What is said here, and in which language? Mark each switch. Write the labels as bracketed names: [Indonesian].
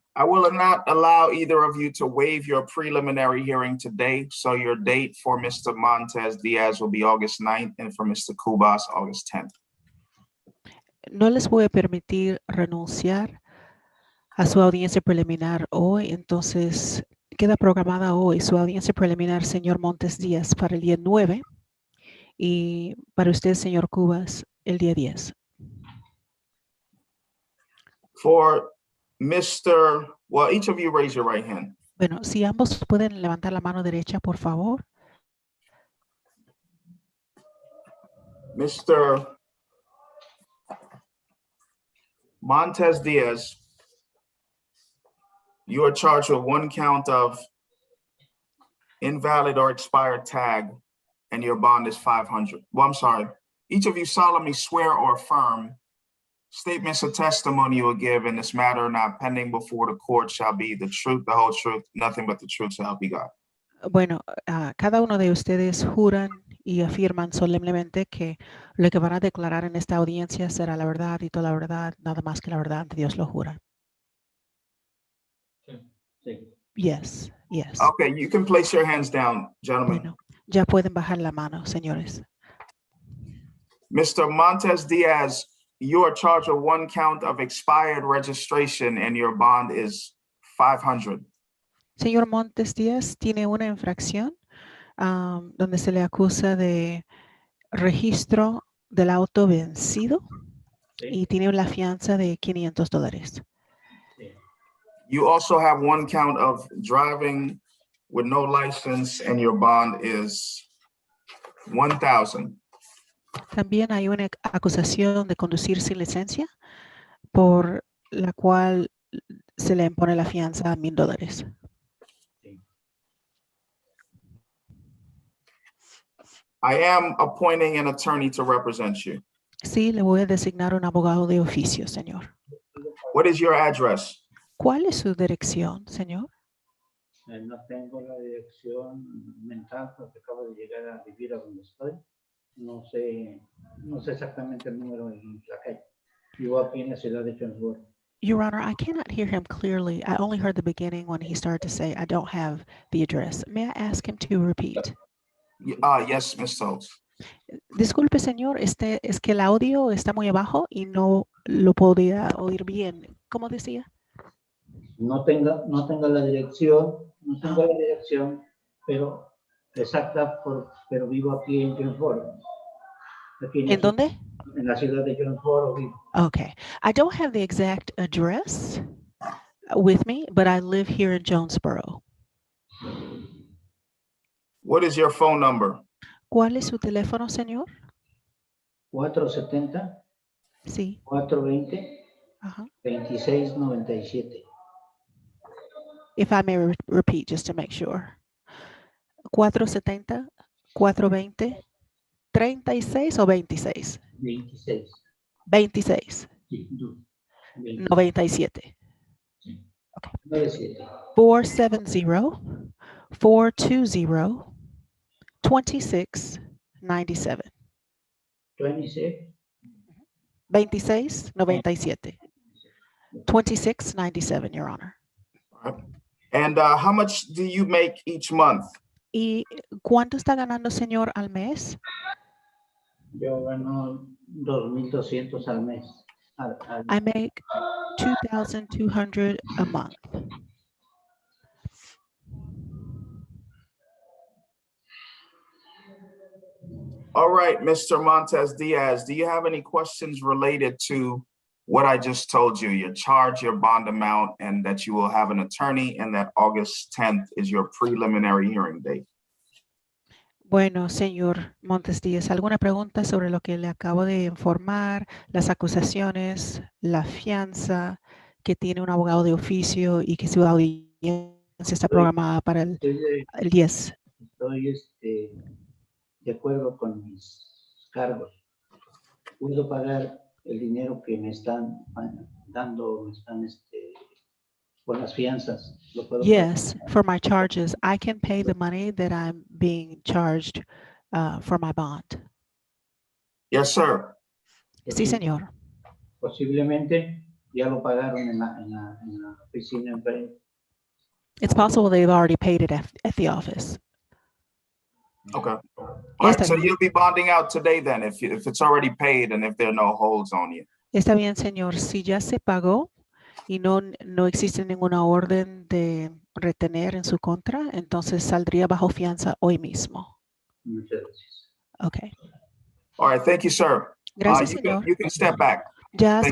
[English] I will not allow either of you to waive your preliminary hearing today. So your date for Mr. Montez Diaz will be August 9th and for Mr. Cubas, August 10th. [Spanish] No les voy a permitir renunciar a su audiencia preliminar hoy, entonces queda programada hoy su audiencia preliminar, señor Montes Díaz, para el día 9 y para usted, señor Cubas, el día 10. [English] For Mr. Well, each of you raise your right hand. [Spanish] Bueno, si ambos pueden levantar la mano derecha, por favor. [English] Mr. Montez Diaz, you are charged with one count of invalid or expired tag, and your bond is 500. Well, I'm sorry. Each of you solemnly swear or affirm statements of testimony you will give in this matter not pending before the court shall be the truth, the whole truth, nothing but the truth, so help you God. [Spanish] Bueno, cada uno de ustedes juran y afirman solemnemente que lo que van a declarar en esta audiencia será la verdad y toda la verdad, nada más que la verdad, Dios lo jura. Sí. [English] Yes, yes. Okay, you can place your hands down, gentlemen. [Spanish] Bueno, ya pueden bajar la mano, señores. [English] Mr. Montez Diaz, you are charged with one count of expired registration and your bond is 500. [Spanish] Señor Montes Díaz tiene una infracción donde se le acusa de registro del auto vencido y tiene la fianza de $500. [English] You also have one count of driving with no license and your bond is 1,000. [Spanish] También hay una acusación de conducir sin licencia por la cual se le impone la fianza a $1,000. [English] I am appointing an attorney to represent you. [Spanish] Sí, le voy a designar un abogado de oficio, señor. [English] What is your address? [Spanish] ¿Cuál es su dirección, señor? No tengo la dirección mental porque acabo de llegar a vivir a donde estoy. No sé exactamente el número en la calle. Vivo aquí en la ciudad de Jonesboro. [English] Your Honor, I cannot hear him clearly. I only heard the beginning when he started to say, I don't have the address. May I ask him to repeat? Yes, Ms. Stokes. [Spanish] Disculpe, señor, es que el audio está muy abajo y no lo podía oír bien. ¿Cómo decía? No tengo la dirección, pero exacta, pero vivo aquí en Jonesboro. ¿En dónde? En la ciudad de Jonesboro vivo. [English] Okay. I don't have the exact address with me, but I live here in Jonesboro. What is your phone number? [Spanish] ¿Cuál es su teléfono, señor? 470. Sí. 420. Ajá. 2697. [English] If I may repeat just to make sure. [Spanish] 470, 420, 36 o 26? 26. 26. Sí, 97. 97. [English] 470-420-2697. 26. 2697. 2697, Your Honor. And how much do you make each month? [Spanish] ¿Y cuánto está ganando, señor, al mes? Yo gano 2.200 al mes. [English] I make 2,200 a month. All right, Mr. Montes Diaz, do you have any questions related to what I just told you, your charge, your bond amount, and that you will have an attorney and that August 10th is your preliminary hearing date? [Spanish] Bueno, señor Montes Díaz, ¿alguna pregunta sobre lo que le acabo de informar, las acusaciones, la fianza, que tiene un abogado de oficio y que su audiencia está programada para el 10? Estoy de acuerdo con mis cargos. Puedo pagar el dinero que me están dando, con las fianzas. Lo puedo [English] Yes, [Spanish] pagar. [English] for my charges, I can pay the money that I'm being charged for my bond. Yes, sir. [Spanish] Sí, señor. Posiblemente ya lo pagaron en la oficina enfrente. [English] It's possible they've already paid it at the office. Okay. All right, [Spanish] Está [English] so [Spanish] bien. [English] you'll be bonding out today then if it's already paid and if there are no holds on you. [Spanish] Está bien, señor. Si ya se pagó y no existe ninguna orden de retener en su contra, entonces saldría bajo fianza hoy mismo. Muchas gracias. [English] Okay. All right, thank you, sir. [Spanish] Gracias, [English] You [Spanish] señor. [English] can step back. [Spanish] Ya [English] Thank [Spanish] se